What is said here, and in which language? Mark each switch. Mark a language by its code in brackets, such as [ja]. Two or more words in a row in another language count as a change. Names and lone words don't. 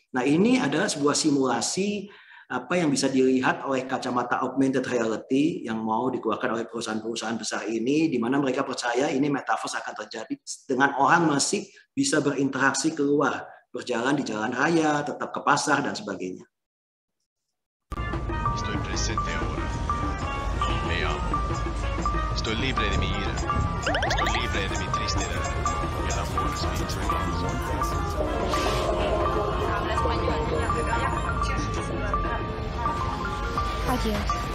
[id] Nah ini adalah sebuah simulasi apa yang bisa dilihat oleh kacamata [en] augmented reality [id] yang mau dikeluarkan oleh perusahaan-perusahaan besar ini, di mana mereka percaya ini metaverse akan terjadi dengan orang masih bisa berinteraksi keluar, berjalan di jalan raya, tetap ke pasar, dan sebagainya. [es] Estoy presente ahora. Me amo. Estoy libre de mi ira. Estoy libre de mi tristeza. El amor es mi triunfo. Habla español. Adiós.